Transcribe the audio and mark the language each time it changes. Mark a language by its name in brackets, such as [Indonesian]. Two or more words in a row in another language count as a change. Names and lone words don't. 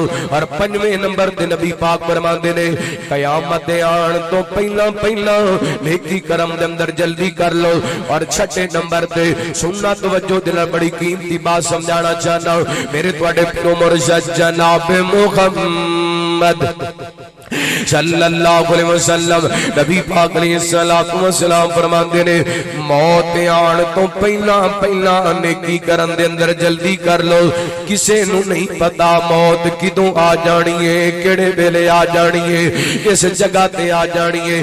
[Punjabi] اور پنجویں نمبر تے نبی پاک فرماندے نے قیامت دے آن توں پہلاں پہلاں نیکی کرم دے اندر جلدی کر لو. اور چھیویں نمبر تے سننا توجہ دل بڑی قیمتی بات سمجھانا چاہنا میرے تہاڈے پیر و مرشد جناب محمد [Arabic] صلى الله عليه وسلم [Punjabi] نبی پاک [Arabic] عليه الصلاة والسلام [Punjabi] فرماندے نے موت آن توں پہلاں پہلاں نیکی کرن دے اندر جلدی کر لو. کسے نوں نہیں پتا موت کدوں آ جانی ہے، کیہڑے ویلے آ جانی ہے، کس جگہ تے آ جانی ہے.